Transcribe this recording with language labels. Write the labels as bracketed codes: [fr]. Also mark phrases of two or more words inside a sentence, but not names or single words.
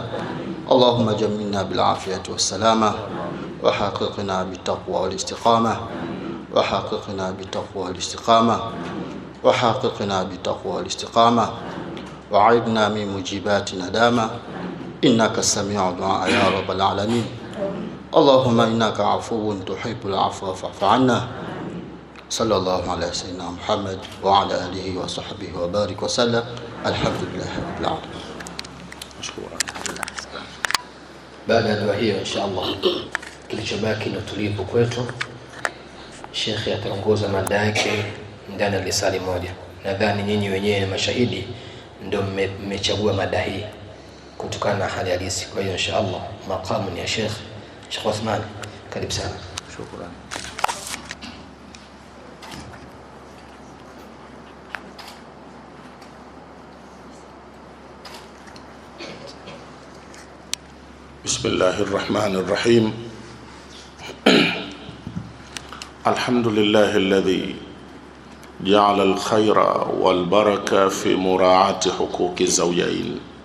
[ar] اللهم جملنا بالعافية والسلامة، وحققنا بالتقوى والاستقامة، وحققنا بالتقوى والاستقامة، وحققنا بالتقوى والاستقامة، وعيدنا من مجيبات ندامة، إنك السميع الدعاء يا رب العالمين. اللهم إنك عفو تحب العفو فاعف عنا. صلى الله على سيدنا محمد وعلى آله وصحبه وبارك وسلم. الحمد لله رب العالمين. مشكورا. [sw] Baada ya dua hiyo inshallah, kilichobaki ni utulivu kwetu. Sheikh ataongoza mada yake ndani ya lisali moja. Nadhani nyinyi wenyewe mashahidi ndio mmechagua mada hii kutokana na hali halisi. Kwa hiyo inshallah maqamu ni ya Sheikh Uthman, karibu sana. [ar] شكرا. بسم الله الرحمن الرحيم. الحمد لله الذي جعل الخير والبركة في مراعاة حقوق الزوجين،